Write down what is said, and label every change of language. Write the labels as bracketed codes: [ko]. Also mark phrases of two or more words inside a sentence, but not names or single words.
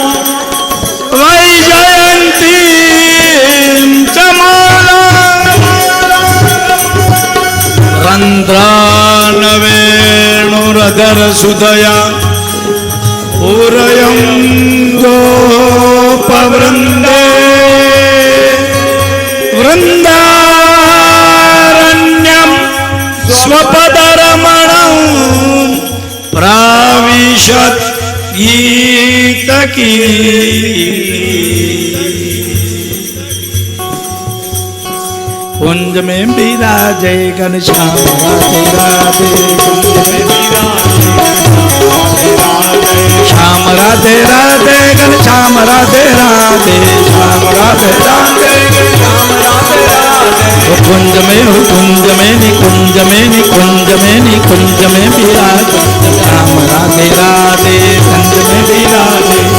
[sa] वैजयंती चमाला रंध्रानवेणुरधर सुदया उरयं गोपवृंदे वृंदारण्यं स्वपदरमणं प्राविशत् गीतकी [hi] कुंज में विराजे घनश्याम राधे राधे कुंज में विराजे श्याम राधे राधे घनश्याम राधे राधे श्याम राधे राधे श्याम राधे राधे कुंज में निकुंज में निकुंज में निकुंज में विराजे श्याम राधे राधे कुंज में विराजे